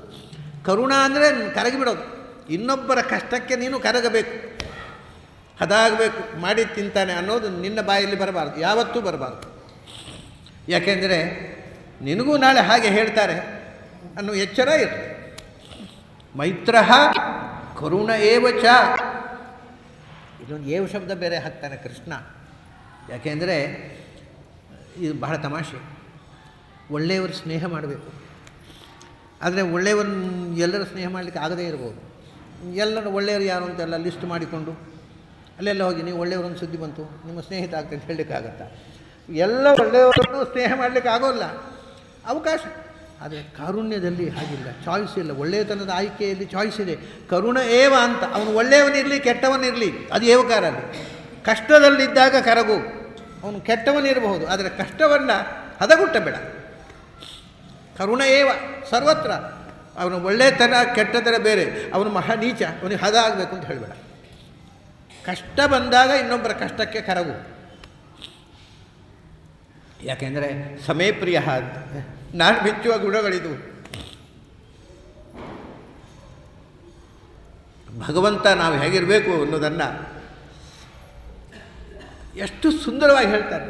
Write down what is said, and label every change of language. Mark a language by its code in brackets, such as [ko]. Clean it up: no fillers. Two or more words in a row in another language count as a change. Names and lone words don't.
[kn] ಕರುಣ ಅಂದರೆ ಕರಗಿಬಿಡೋದು. ಇನ್ನೊಬ್ಬರ ಕಷ್ಟಕ್ಕೆ ನೀನು ಕರಗಬೇಕು, ಅದಾಗಬೇಕು. ಮಾಡಿ ತಿಂತಾನೆ ಅನ್ನೋದು ನಿನ್ನ ಬಾಯಲ್ಲಿ ಬರಬಾರ್ದು, ಯಾವತ್ತೂ ಬರಬಾರ್ದು. ಯಾಕೆಂದರೆ ನಿನಗೂ ನಾಳೆ ಹಾಗೆ ಹೇಳ್ತಾರೆ ಅನ್ನೋ ಎಚ್ಚರ ಇರ್ತದೆ. [sa] ಮೈತ್ರಃ ಕರುಣ ಏವ ಚ. [kn] ಇದೊಂದು ಏವ ಶಬ್ದ ಬೇರೆ ಹಾಕ್ತಾನೆ ಕೃಷ್ಣ. ಯಾಕೆಂದರೆ ಇದು ಬಹಳ ತಮಾಷೆ. ಒಳ್ಳೆಯವರು ಸ್ನೇಹ ಮಾಡಬೇಕು, ಆದರೆ ಒಳ್ಳೆಯವ್ರನ್ನ ಎಲ್ಲರೂ ಸ್ನೇಹ ಮಾಡಲಿಕ್ಕೆ ಆಗದೇ ಇರ್ಬೋದು. ಎಲ್ಲರೂ ಒಳ್ಳೆಯವರು ಯಾರು ಅಂತೆಲ್ಲ ಲಿಸ್ಟ್ ಮಾಡಿಕೊಂಡು ಅಲ್ಲೆಲ್ಲ ಹೋಗಿ ನೀವು ಒಳ್ಳೆಯವರೊಂದು ಸುದ್ದಿ ಬಂತು ನಿಮ್ಮ ಸ್ನೇಹಿತ ಆಗ್ತದೆ ಅಂತ ಹೇಳಲಿಕ್ಕಾಗತ್ತಾ? ಎಲ್ಲ ಒಳ್ಳೆಯವರನ್ನು ಸ್ನೇಹ ಮಾಡಲಿಕ್ಕೆ ಆಗೋಲ್ಲ, ಅವಕಾಶ. ಆದರೆ ಕಾರುಣ್ಯದಲ್ಲಿ ಹಾಗಿಲ್ಲ, ಚಾಯ್ಸ್ ಇಲ್ಲ. ಒಳ್ಳೆಯತನದ ಆಯ್ಕೆಯಲ್ಲಿ ಚಾಯ್ಸ್ ಇದೆ. [sa] ಕರುಣ ಏವ [kn] ಅಂತ, ಅವನು ಒಳ್ಳೆಯವನಿರಲಿ ಕೆಟ್ಟವನಿರಲಿ ಅದು ಏವಕಾರ. ಅಲ್ಲಿ ಕಷ್ಟದಲ್ಲಿದ್ದಾಗ ಕರಗು, ಅವನು ಕೆಟ್ಟವನಿರಬಹುದು, ಆದರೆ ಕಷ್ಟವನ್ನು ಹದಗುಟ್ಟಬೇಡ. [sa] ಕರುಣ ಏವ ಸರ್ವತ್ರ. [kn] ಅವನು ಒಳ್ಳೆಯತನ ಕೆಟ್ಟತನ ಬೇರೆ, ಅವನು ಮಹಾ ನೀಚ, ಅವನಿಗೆ ಹದ ಆಗಬೇಕು ಅಂತ ಹೇಳಬೇಡ. ಕಷ್ಟ ಬಂದಾಗ ಇನ್ನೊಬ್ಬರ ಕಷ್ಟಕ್ಕೆ ಕರಗು. ಯಾಕೆಂದರೆ ಸಮಯಪ್ರಿಯ ಅಂತ ನಾನು ಮೆಚ್ಚುವ ಗುಣಗಳಿದು. ಭಗವಂತ ನಾವು ಹೇಗಿರಬೇಕು ಅನ್ನೋದನ್ನು ಎಷ್ಟು ಸುಂದರವಾಗಿ ಹೇಳ್ತಾರೆ.